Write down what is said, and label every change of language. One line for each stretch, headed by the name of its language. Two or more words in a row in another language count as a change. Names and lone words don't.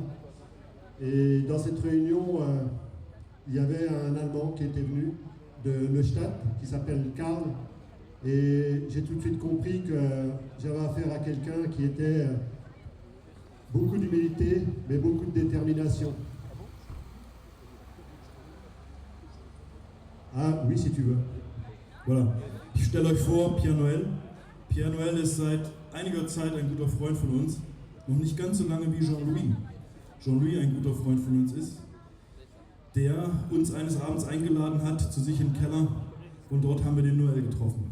French: Et dans cette réunion, il y avait un Allemand qui était venu de Neustadt, qui s'appelle Karl, et j'ai tout de suite compris que j'avais affaire à quelqu'un qui était beaucoup d'humilité, mais beaucoup de détermination. Ah oui, si tu veux. Voilà.
German: Ich stelle euch vor, Pierre Noël. Pierre Noël ist seit einiger Zeit ein guter Freund von uns. Noch nicht ganz so lange wie Jean-Louis. Jean-Louis ein guter Freund von uns ist, der uns eines Abends eingeladen hat zu sich im Keller, und dort haben wir den Noël getroffen.